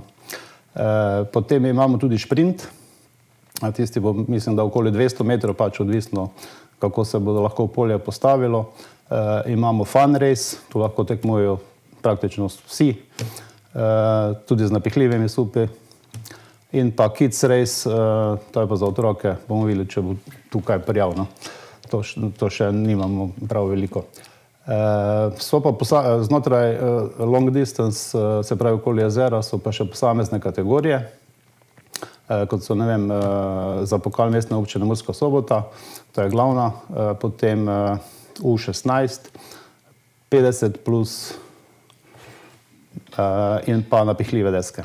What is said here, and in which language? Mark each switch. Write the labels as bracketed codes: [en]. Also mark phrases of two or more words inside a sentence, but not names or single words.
[sl] Potem imamo tudi šprint, tisti bo, mislim, da okoli 200 metrov, pač odvisno, kako se bodo lahko polje postavilo. Imamo [en] fun race, [sl] tu lahko tekmujejo praktično vsi, tudi z napihljivimi supi. In pa [en] kids race, [sl] to je pa za otroke, bomo videli, če bo tukaj prijav. No. To še nimamo prav veliko. So pa znotraj [en] long distance, [sl] se pravi okoli jezera, so pa še posamezne kategorije, kot so, ne vem, za pokal Mestne občine Murska Sobota, to je glavna, potem U16, 50 plus in pa napihljive deske.